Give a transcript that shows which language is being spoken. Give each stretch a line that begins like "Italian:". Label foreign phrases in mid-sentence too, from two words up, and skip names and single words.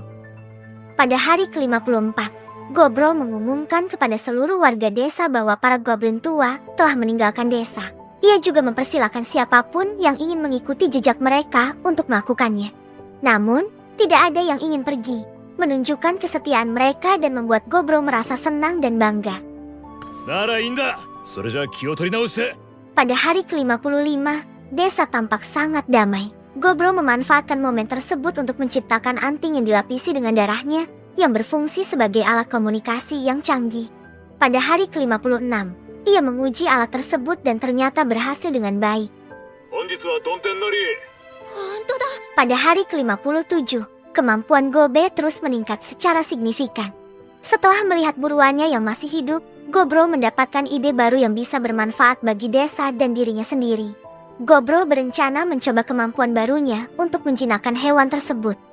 Indonesian: Pada hari ke-54, Gobro mengumumkan kepada seluruh warga desa bahwa para goblin tua telah meninggalkan desa. Ia juga mempersilahkan siapapun yang ingin mengikuti jejak mereka untuk melakukannya. Namun, tidak ada yang ingin pergi, menunjukkan kesetiaan mereka dan membuat Gobro merasa senang dan bangga.
Japanese: ならいいんだそれじゃあ気を取り直して
Indonesian: Pada hari ke-55, desa tampak sangat damai. Gobro memanfaatkan momen tersebut untuk menciptakan anting yang dilapisi dengan darahnya, yang berfungsi sebagai alat komunikasi yang canggih. Pada hari ke-56, ia menguji alat tersebut dan ternyata berhasil dengan baik.
Japanese: 本日はドンテンなり
Indonesian: Pada hari ke-57, kemampuan Gobe terus meningkat secara signifikan. Setelah melihat buruannya yang masih hidup, Gobro mendapatkan ide baru yang bisa bermanfaat bagi desa dan dirinya sendiri. Gobro berencana mencoba kemampuan barunya untuk menjinakkan hewan tersebut.